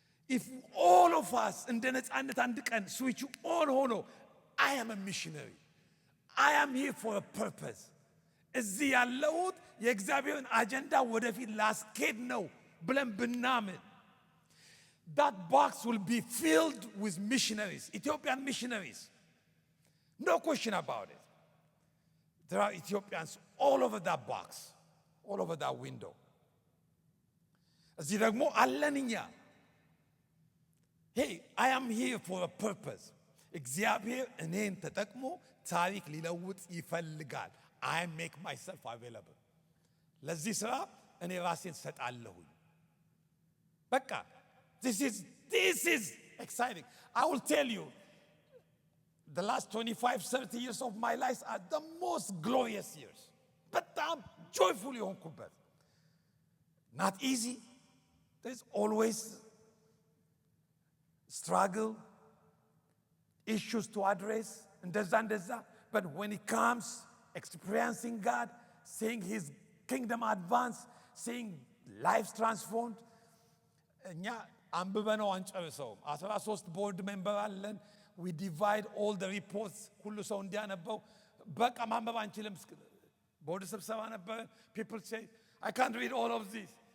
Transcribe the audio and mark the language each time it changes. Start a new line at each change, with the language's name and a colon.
English: if all of us
Amharic: እንደ ነፃነት አንድ ቀን ስዊቹ ኦን ሆኖ
English: I am a missionary, I am here for a purpose፣
Amharic: እዚህ ያለሁት የእግዚአብሔርን አጀንዳ ወደፊት ላስኬድ ነው ብለን ብናምን
English: that box will be filled with missionaries, Ethiopian missionaries. No question about it. There are Ethiopians all over that box, all over that window.
Amharic: እዚህ ደግሞ አለን እኛ።
English: hey I am here for a purpose።
Amharic: እግዚአብሔር እኔን ተጠቅሞ ታሪክ ሊለውጥ ይፈልጋል።
English: I make myself available።
Amharic: ለዚህ ስራ እኔ ራሴን ሰጣለሁኝ። በቃ
English: this is exciting. I will tell you, the last 25-30 years of my life are the most glorious years.
Amharic: በጣም
English: joyful
Amharic: የሆንኩበት።
English: not easy. There's always struggle, issues to address, እንደዛ but when it comes experiencing God, seeing his kingdom advance, seeing lives transformed,
Amharic: እኛ አንብበነው አንጨርሰውም። 13 ቦርድ ሜምበር አለን።
English: we divide all the reports
Amharic: ሁሉ ሰው እንዲያነበው በቃ ማንበብ አንችልም። ቦርድ ስብሰባ ነበር።
English: people say I can't read all of this.